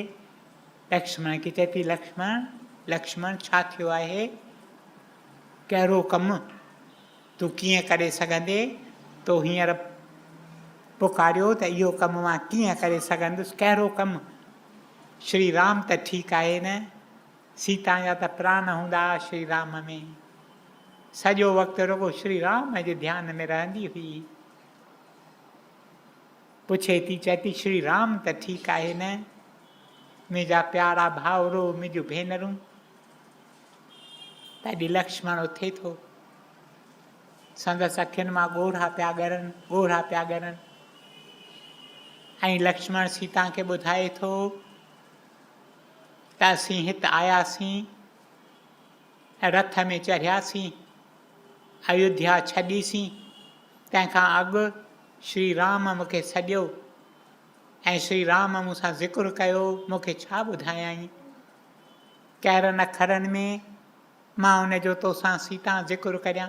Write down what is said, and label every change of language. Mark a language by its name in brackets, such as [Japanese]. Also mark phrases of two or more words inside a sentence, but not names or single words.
[Sindhi] लक्ष्मण खे चए थी, लक्ष्मण लक्ष्मण छा थियो आहे? कहिड़ो कमु तूं कीअं करे सघंदे? तो हींअर पुकारियो त इहो कमु मां कीअं करे सघंदुसि, कहिड़ो कमु? श्री राम त ठीकु आहे न? सीता जा त प्राण हूंदा श्री राम में। सॼो वक़्तु रुॻो श्री राम जे ध्यान में रहंदी हुई। पुछे थी, चए थी, श्री राम त ठीकु आहे न? मुंहिंजा प्यारा भाउरो, मुंहिंजूं भेनरूं, तॾहिं लक्ष्मण उथे थो। संदसि अखियुनि मां ॻोढ़ा पिया ॻरनि, ॻोढ़ा पिया ॻरनि। ऐं लक्ष्मण सीता खे ॿुधाए थो त असीं हिते आयासीं, रथ में चढ़ियासीं, अयोध्या छॾीसीं। तंहिंखां अॻु श्री राम मूंखे सॼो ऐं श्री राम मूंसां ज़िक्र कयो, मूंखे छा ॿुधायई, कहिड़नि अखरनि में मां उनजो तोसां सीता ज़िक्र करियां।